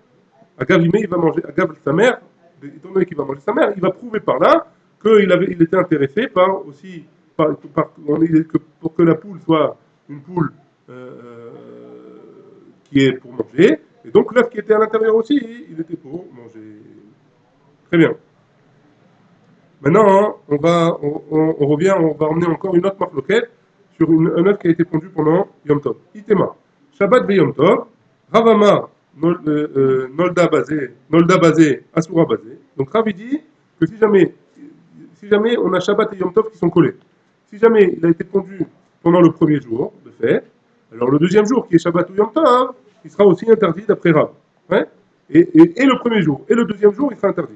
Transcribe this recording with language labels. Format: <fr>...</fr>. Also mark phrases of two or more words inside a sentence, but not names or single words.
<he>אגב אמה,</he> <fr>il va manger, Agav sa mère, étant donné qu'il va manger sa mère, il va prouver par là il était intéressé par aussi, pour que la poule soit une poule qui est pour manger, et donc l'œuf qui était à l'intérieur aussi, il était pour manger. Très bien. Maintenant, on revient, on va emmener encore une autre marloquette sur un œuf qui a été pondu pendant Yom Tov. Itema.</fr> <he>שבת ויום טוב, רב אמר, נולדה בזה, אסורה בזה.</he> <fr>Donc Rav dit que si jamais on a Shabbat et Yom Tov qui sont collés, si jamais il a été pondu pendant le premier jour, de fait, alors le deuxième jour qui est Shabbat ou Yom Tov, il sera aussi interdit d'après Rav. Hein? Et le premier jour et le deuxième jour, il sera interdit.</fr>